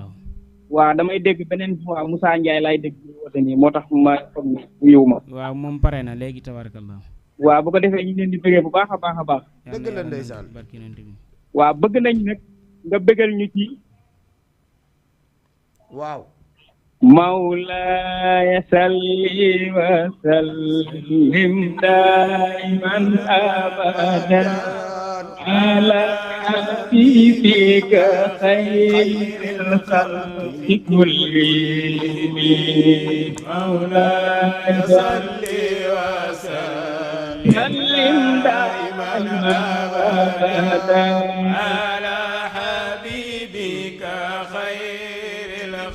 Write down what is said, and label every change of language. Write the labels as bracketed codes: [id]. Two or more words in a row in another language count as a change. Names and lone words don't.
[wo] waaw damay dégg beneen fois Moussa Ndiaye laay dégg woote nii moo tax ma yiw ma. waaw moom pare na léegi tabarakallah. waaw bu ko defee ñu leen di bëggee bu baax a baax a baax. dëgg la ndeysaan waaw bëgg nañ nag nga bëggal ñu ci. waaw. [ar] مولاي صل وسلم دائما أبدا على حبيبك خير الخلق كلهم مولاي صل وسلم دائما أبدا على حبيبك خير